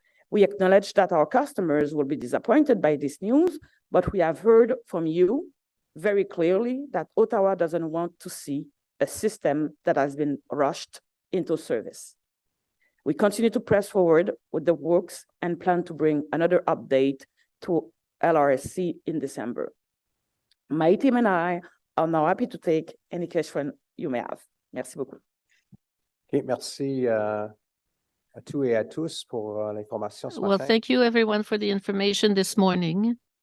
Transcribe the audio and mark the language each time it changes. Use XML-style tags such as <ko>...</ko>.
<en>We acknowledge that our customers will be disappointed by this news, but we have heard from you very clearly that Ottawa doesn't want to see a system that has been rushed into service. We continue to press forward with the works and plan to bring another update to LRSC in December. My team and I are now happy to take any question you may have.</en> <fr>Merci beaucoup. OK, merci à tous et à tous pour l'information ce</fr> <en>Well,</en> <fr>matin.</fr> <en>thank you everyone for the information this morning.</en>